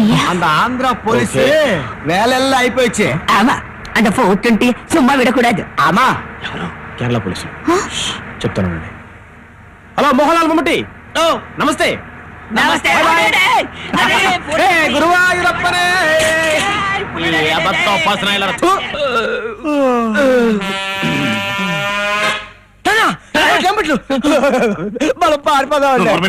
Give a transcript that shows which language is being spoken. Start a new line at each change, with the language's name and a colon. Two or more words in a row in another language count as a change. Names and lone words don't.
Tamil: அந்த ஆந்திரா போலீஸ் வேலையெல்லாம் అయిపోయిச்சு ஆமா அந்த 420 சும்மா விடக்கூடாது
Telugu: ఆమా కేరళ పోలీసు చెప్తాను. హలో మోహన్లాల్ మమ్మటి నమస్తే. నమస్తే గురువాయూరప్పనే మనం పారిపోదాం.